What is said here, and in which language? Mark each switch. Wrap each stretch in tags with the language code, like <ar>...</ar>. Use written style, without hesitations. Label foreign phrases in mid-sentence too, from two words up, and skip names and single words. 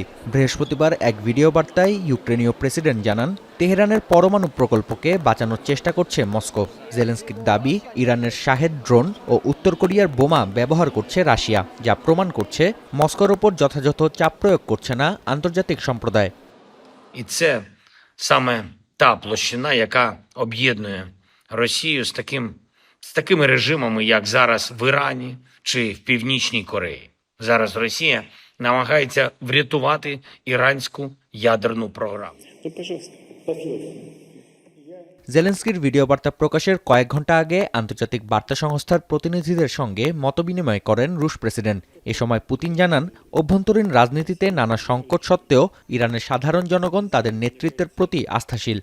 <bn>বৃহস্পতিবার এক ভিডিও বার্তায় ইউক্রেনীয় প্রেসিডেন্ট জানান, তেহরানের পরমাণু প্রকল্পকে বাঁচানোর চেষ্টা করছে মস্কো। জেলেনস্কির দাবি, ইরানের শাহেদ ড্রোন ও উত্তর কোরিয়ার বোমা ব্যবহার করছে রাশিয়া, যা প্রমাণ করছে মস্কোর ওপর যথাযথ চাপ প্রয়োগ করছে না আন্তর্জাতিক সম্প্রদায়।</bn> <uk>І це саме та площина, яка об'єднує Росію з такими режимами, як зараз в Ірані чи в Північній Кореї. Зараз Росія намагається врятувати іранську ядерну програму.</uk> <bn>জেলেনস্কির ভিডিও বার্তা প্রকাশের কয়েক ঘন্টা আগে আন্তর্জাতিক বার্তা সংস্থার প্রতিনিধিদের সঙ্গে মতবিনিময় করেন রুশ প্রেসিডেন্ট। এ সময় পুতিন জানান, অভ্যন্তরীণ রাজনীতিতে নানা সংকট সত্ত্বেও ইরানের সাধারণ জনগণ তাদের নেতৃত্বের প্রতি আস্থাশীল।</bn>